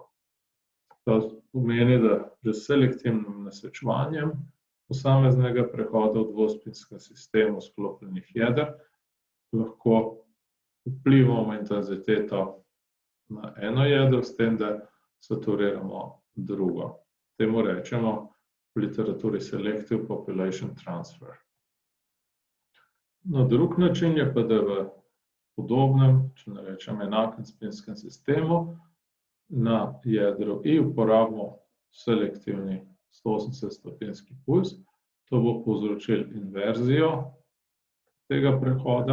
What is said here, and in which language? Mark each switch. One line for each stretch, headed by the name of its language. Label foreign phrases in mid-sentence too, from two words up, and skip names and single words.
Slovenian: To pomeni, da že s selektivnim nasečevanjem posameznega prehoda v dvospinskem sistemu sklopljenih jeder lahko vplivamo intenziteto na eno jedro, s tem, da saturiramo drugo. Temu rečemo v literaturi
English: selective population transfer.
Slovenian: Na drug način je pa, da v podobnem, če ne rečem enakem spinskem sistemu, na jedro I uporabimo selektivni 180-stopinjski puls. To bo povzročilo inverzijo tega prehoda.